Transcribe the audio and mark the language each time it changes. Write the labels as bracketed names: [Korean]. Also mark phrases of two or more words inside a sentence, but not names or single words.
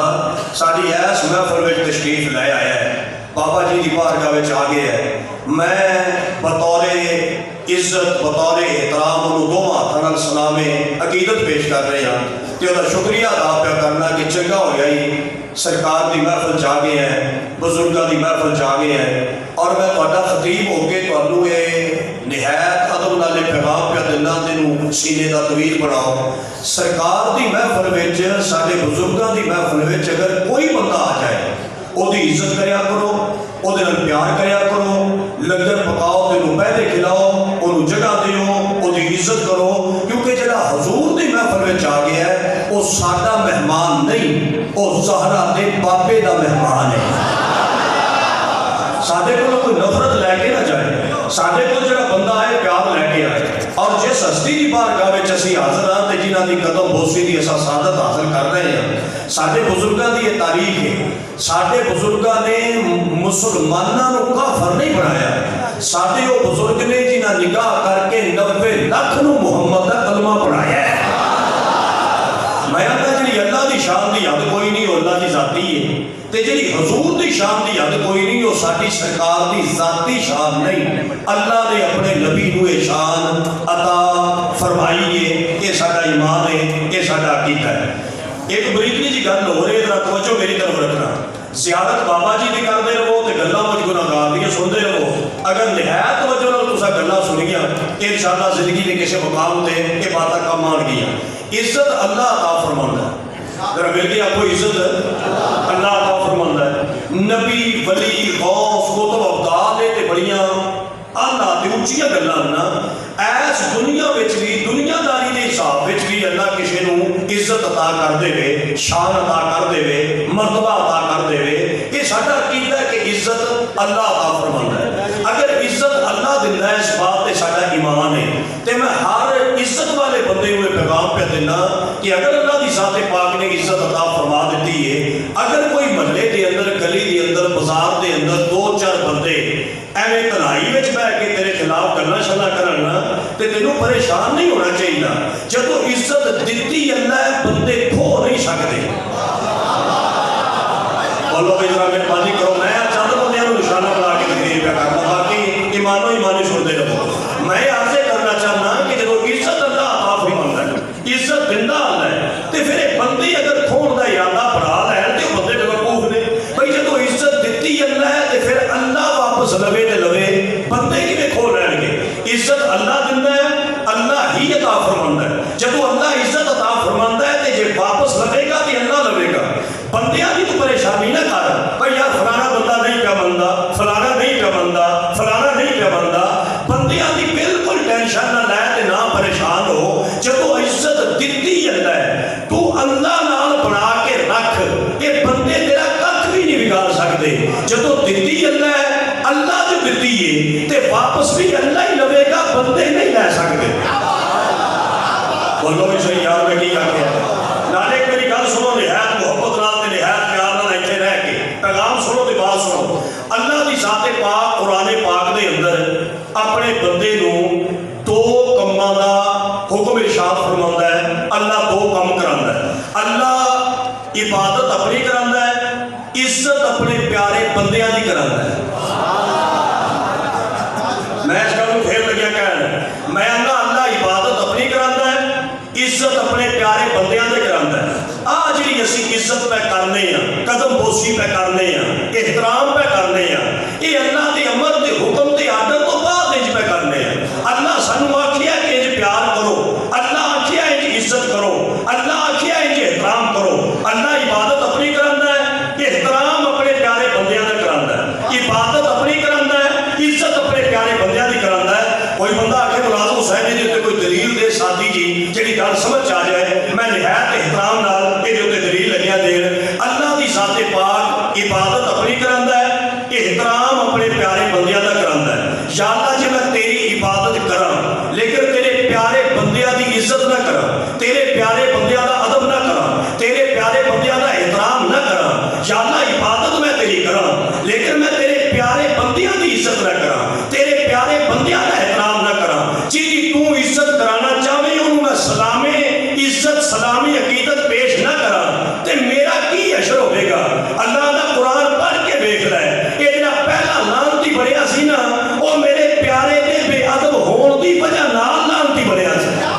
[Urdu] ساری ایس محفل میں تشریف لے آیا ہے، بابا جی کی بارگاہ میں آ گیا ہے، [Punjabi] میں بطور عزت بطور احترام انہوں دو ہاتھوں سلام عقیدت پیش کر رہے ہیں کہ وہ شکریہ ادا پیا کرنا کہ چنگا ہو گیا ہی سرکار دی محفل جا گئے ہیں، بزرگاں دی محفل جا گئے ہیں، اور میں تہاڈا خطیب ہو کے تہانوں یہ نہایت ادب نال پیغام پیا دینا، تینوں سینے دا طویل بناؤ۔ سرکار دی محفل وچ ساڈے بزرگاں دی محفل وچ اگر کوئی بندہ آ جائے وہ دی عزت کریا کرو، وہ دے نال پیار کریا کرو، لنگر پکاؤ تینوں پہلے کھلاؤ، انہوں جگہ دیو، وہ دی عزت کرو، کیونکہ جڑا حضور دی محفل وچ آ گیا ہے وہ ساڈا مہمان نہیں، وہ زہرا دے بابے دا مہمان ہے۔ ساڈے کو کوئی نفرت لے کے نہ جائے، ساڈے کو جڑا بندہ آئے پیار لے کے آئے، اور جس ہستی کی بارگاہ وچ اسی حاضر ہاں تے جنہاں دی قدم بوسی دی اساں سعادت حاصل کر رہے ہیں، ساڈے بزرگاں دی یہ تاریخ ہے۔ ساڈے بزرگاں نے مسلماناں نو کافر نہیں بنایا، ساڈے وہ بزرگ نے جنہاں نگاہ کر کے 90 لاکھ نو محمد دا کلمہ پڑھایا ہے۔ میں آتا جی اللہ دی شان دی حد کوئی نہیں، وہ اللہ دی ذاتی ہے، تے جی حضور دی شان دی حد کوئی نہیں، وہ ساڈی سرکار دی ذاتی شان نہیں۔ اللہ نے اپنے نبی نو یہ شان عطا فرمائی ہے، یہ ساڈا ایمان ہے، یہ ساڈا عقیدہ ہے۔ ایک بریکنی جی گل ہو رہی ہے، ذرا توجہ میری طرف رکھنا۔ زیارت بابا جی دی کرتے رہو تے گلاں وچ گناہگار دیاں سنتے رہو، اگر نہایت توجہ نال تساں گلاں سنیاں انشاءاللہ زندگی دے کسی مقام تے یہ باتاں کم آن گیاں۔ عزت اللہ عطا فرماندا ہے، ذرا مل کے آپ کو عزت اللہ عطا فرماندا ہے۔ نبی ولی غوث کتب ابدال تے بڑیاں اللہ تے اونچیاں گلاں نا، ایس دنیا وچ بھی دنیا داری دے حساب وچ بھی اللہ کسی نو عزت عطا کر دے وے، شان عطا کر دے وے، مرتبہ عطا کر دے وے۔ یہ ساڈا عقیدہ ہے کہ عزت اللہ عطا فرماندا ہے۔ اگر عزت اللہ دیندا ہے اس بات تے ساڈا ایمان ہے، تے میں ہر عزت والے بندے نو پیغام پہ دینا کہ اگر اللہ دی ذات پاک نے عزت عطا فرما دیتی ہے، اگر کوئی محلے دے اندر گلی دے اندر بازار دے اندر دو چار بندے ایویں تنہائی وچ بیٹھ کے تیرے خلاف گلاں شلاں کرن نا تے تینوں پریشان نہیں ہونا چاہیے۔ جدوں عزت دتی اللہ ہے بندے کھو نہیں سکتے۔ بولو بھائی ذرا مہربانی کرو، میں چند بندیاں نوں نشانہ بنا کے تقریر پہ کرنا، باقی ایمانو ایمانی سنتے رہو۔ میں عرض کرنا چاہنا کہ جدوں عزت اللہ عطا فرماندا ہے، عزت دیندا اللہ ہے، تے پھر بندے اگر کھون دا ارادہ بنا لین تے بندے بیوقوف نے۔ بھائی جدوں عزت دتی اللہ ہے تے پھر اللہ واپس لوے تے لوے، بندے کیویں کھو لین گے؟ عزت اللہ دیندا ہے، اللہ ہی عطا فرماندا ہے۔ جدوں اللہ عزت عطا فرماندا ہے تے جے واپس لوے گا تے اللہ لوے گا۔ بندیاں دی تو پریشانی نہ کر، بھائی یار فلانا بندہ نہیں پیا مندا، فلانا نہیں پیا مندا، فلانا نہیں پیا مندا، بندیاں دی بالکل ٹینشن نہ لے تے نہ پریشان ہو۔ جدوں عزت دتی اللہ ہے تو اللہ نال بنا کے رکھ، یہ بندے تیرا کھ بھی نہیں بگاڑ سکتے۔ جدوں دتی اللہ ہے، اللہ جو دتی ہے تے واپس بھی اللہ ہی لوے گا، بندے نہیں لے سکتے۔ بولو بھی صحیح یار میں کی آخیا؟ نالے میری گل سنو، نہایت محبت نال تے نہایت پیار نال ایتھے رہ کے پیغام سنو تے بات سنو۔ اللہ دی ذات پاک قرآن پاک دے اندر اپنے بندے نو دو کماں دا حکم ارشاد فرماندا ہے۔ اللہ دو کم کراندا ہے، اللہ عبادت اپنی کراندا ہے، عزت اپنے پیارے بندیاں دی کراندا ہے۔ میں اس گل نوں پھر لگیا کہن، میں اللہ عبادت اپنی کراندا ہے، عزت اپنے پیارے بندیاں دے کراندا ہے۔ آ جڑی اسی عزت پہ کرنے ہیں، قدم بوسی پہ کرنے ہیں، احترام پہ کرنے ہیں، یہ اللہ دے امر دے حکم دے آرڈر تو بعد انج پہ کرنے ہیں۔ اللہ سانوں آکھیا کہ انج پیار کرو، اللہ آکھیا انج عزت کرو، اللہ آکھیا انج احترام کرو۔ اللہ عبادت اپنی کراندا ہے، احترام اپنے پیارے بندیاں دا کراندا ہے، عبادت اپنی کراندا ہے، عزت اپنے پیارے بندیاں دی کراندا ہے۔ کوئی بندہ آکھے ملازم حسین جی تے کوئی دلیل دے ساتھی جی جڑی گل سمجھ آ جائے، میں نہایت احترام نال یہ دلیل لگیا دین۔ اللہ دی ذات پاک عبادت اپنی کراندا ہے، احترام اپنے پیارے بندیاں دا کراندا ہے۔ یا اللہ جی میں تیری عبادت کراں لیکن تیرے پیارے بندیاں دی عزت نہ کراں، تیرے پیارے بندیاں دا ادب نہ کراں، تیرے پیارے بندیاں دا احترام نہ کراں، یا اللہ عبادت پیارے بندیاں کا احترام نہ کراں جی تو عزت کرانا چاہے انہوں میں سلامے عزت سلامی عقیدت پیش نہ کراں تے میرا کی اشر ہوئے گا اللہ دا قرآن پڑھ کے دیکھ لائے یہ جڑا پہلا لانتی بڑھیا سی نا وہ میرے پیارے دے بے ادب ہون دی وجہ نال لانتی بڑھیا سی